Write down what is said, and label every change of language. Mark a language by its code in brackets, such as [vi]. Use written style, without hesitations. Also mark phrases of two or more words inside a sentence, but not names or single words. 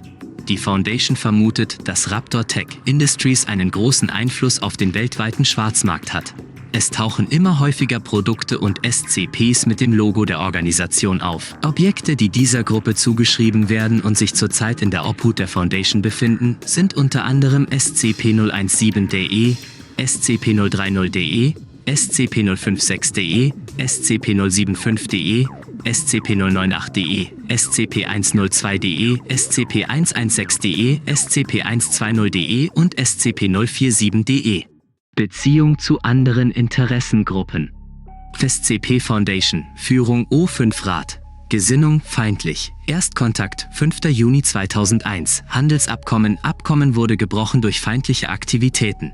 [de] Die Foundation vermutet, dass Raptor Tech Industries einen großen Einfluss auf den weltweiten Schwarzmarkt hat. Es tauchen immer häufiger Produkte und SCPs mit dem Logo der Organisation auf. Objekte, die dieser Gruppe zugeschrieben werden und sich zurzeit in der Obhut der Foundation befinden, sind unter anderem SCP-017-DE, SCP-030-DE, SCP-056-DE, SCP-075-DE, SCP-098-DE, SCP-102-DE, SCP-116-DE, SCP-120-DE und SCP-047-DE. Beziehung zu anderen Interessengruppen. SCP Foundation, Führung O5 Rat. Gesinnung feindlich. Erstkontakt 5. Juni 2001. Handelsabkommen. Abkommen wurde gebrochen durch feindliche Aktivitäten.